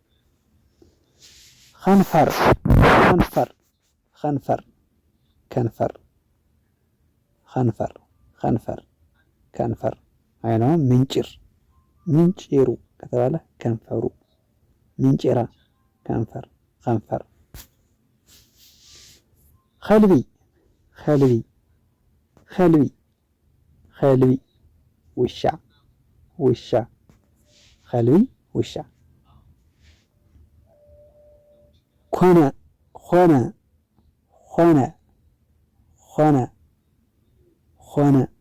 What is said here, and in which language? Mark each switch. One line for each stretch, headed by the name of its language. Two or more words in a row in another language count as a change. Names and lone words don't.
Tigrinya: ኸንፈር ኸንፈር ኸንፈር
Amharic: ከንፈር
Tigrinya: ኸንፈር ኸንፈር
Amharic: ከንፈር አይነው ምንጭር ምንጭሩ ከተባለ ከንፈሩ ምንጭራ ከንፈር
Tigrinya: ኸንፈር ኸልቢ ኸልቢ ኸልቢ ኸልቢ
Amharic: ውሻ ውሻ ኸልቢ ውሻ
Tigrinya: ኮነ ኾነ ኾነ ኾነ ኾነ